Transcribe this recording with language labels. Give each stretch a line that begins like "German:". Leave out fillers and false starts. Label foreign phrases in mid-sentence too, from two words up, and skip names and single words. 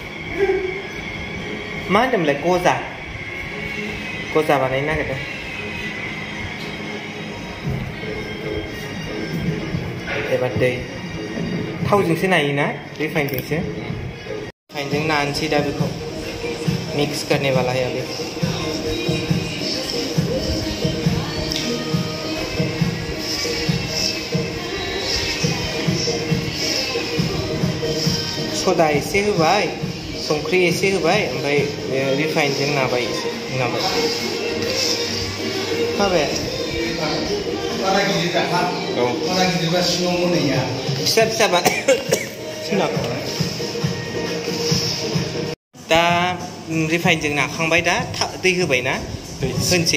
Bodo: मा होनदोंमोनलाय? गजा बानायनो नागिरदों। एबार दै, थावजोंसो नायोना, रिफाइनजोंसो। रिफाइनजों नानोसै दा बेखौ।
Hindi: मिक्स करने वाला है अभी।
Bodo: सदा एसे होबाय, संख्रि एसे होबाय, ओमफ्राय रिफाइनजों नाबाय एसे नाबाय। माबाया फिसा फिसा बानाय। दा रिफाइनजों नाखांबाय, दा दै होबाय ना, होनसै।